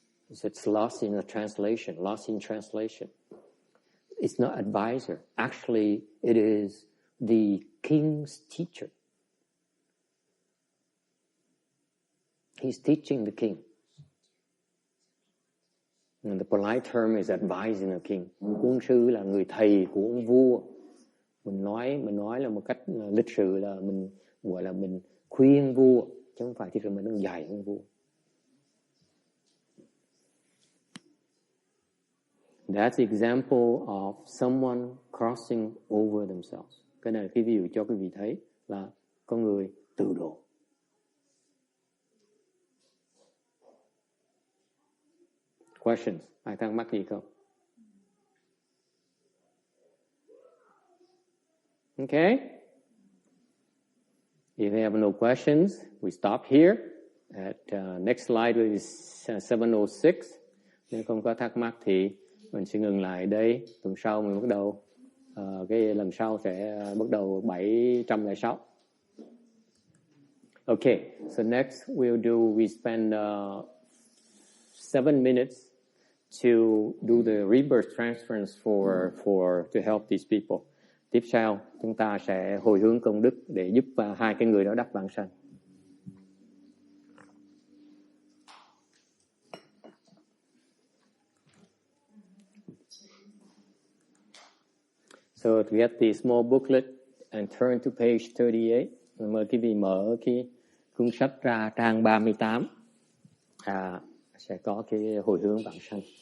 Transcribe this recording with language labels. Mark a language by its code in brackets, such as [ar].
[en] It's lost in the translation. Lost in translation. It's not advisor. Actually, it is the king's teacher. He's teaching the king. And the polite term is advising the king. [vi] Quân sư là người thầy của ông vua. Mình nói là một cách lịch sự là mình gọi là mình khuyên vua, chứ không phải thì mình đang dạy ông vua. [en] That's the example of someone crossing over themselves. [vi] Cái này là cái ví dụ cho quý vị thấy là con người tự độ. [en] Questions? [vi] Ai thắc mắc gì không? [en] Okay. If you have no questions, we stop here. At next slide is 706. [vi] Nếu không có thắc mắc thì mình sẽ ngừng lại đây. Tuần sau mình bắt đầu. Cái lần sau sẽ bắt đầu 706. [en] Okay. So next we spend 7 minutes to do the rebirth transference to help these people. [vi] Tiếp sau, chúng ta sẽ hồi hướng công đức để giúp hai cái người đó đắc vãng sanh. [en] So to get the small booklet and turn to page 38. [vi] Mời quý vị mở cái cuốn sách ra trang 38. Sẽ có cái hồi hướng vãng sanh.